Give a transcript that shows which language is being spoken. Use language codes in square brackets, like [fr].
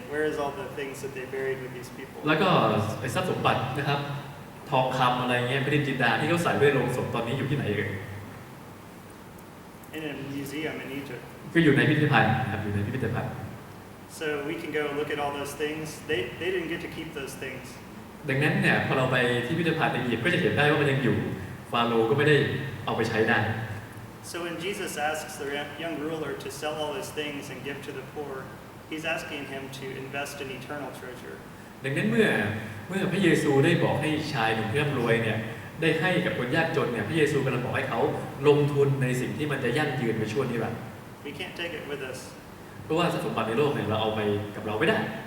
[en] Where is all the things that they buried with these people? [th] แล้วก็ไอ้ทรัพย์สมบัตินะครับทองคำอะไรเงี้ยพระดินจินดาที่เขาใส่ไว้ในโลงศพตอนนี้อยู่ที่ไหนเอ่ย [en] In a museum in Egypt. [th] ก็อยู่ในพิพิธภัณฑ์นะครับอยู่ในพิพิธภัณฑ์ [en] So we can go look at all those things. They didn't get to keep those things. [th] ดังนั้นเนี่ยพอเราไปที่พิพิธภัณฑ์ในอียิปต์ก็จะเห็นได้ว่ามันยังอยู่ฟาโรห์ก็ไม่ได้เอาไปใช้ได้ [en] So when Jesus asks the young ruler to sell all his things and give to the poor, he's asking him to invest in eternal treasure. [th] ดังนั้นเมื่อพระเยซูได้บอกให้ชายหนุ่มที่ร่ำรวยเนี่ยได้ให้กับคนยากจนเนี่ยพระเยซูกำลังบอกให้เขาลงทุนในสิ่งที่มันจะยั่งยืนไปชั่วนิรันดร์ [en] We can't take it with us. [th] เพราะว่าทรัพย์สมบัติในโลกเนี่ยเราเอาไปกับเราไม่ได้